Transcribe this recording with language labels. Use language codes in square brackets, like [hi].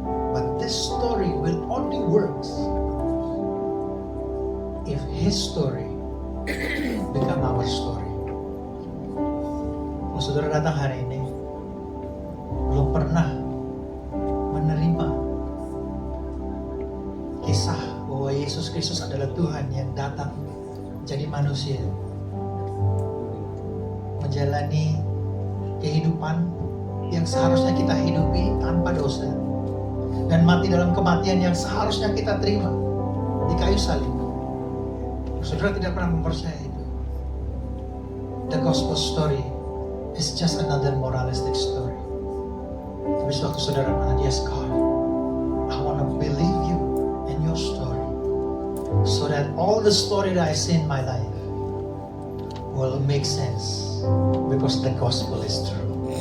[en] But this story will only works if His story become our story. [id] Kalau saudara datang hari ini belum pernah menerima kisah bahwa Yesus Kristus adalah Tuhan yang datang jadi manusia, menjalani kehidupan yang seharusnya kita hidupi tanpa dosa, dan mati dalam kematian yang seharusnya kita terima di kayu salib. Saudara tidak pernah mempercayai itu. [en] The gospel story is just another moralistic story. [id] Tapi suatu saudara bilang, [en] yes God, I want to believe you in your story, so that all the story that I see in my life will make sense, because the gospel is true.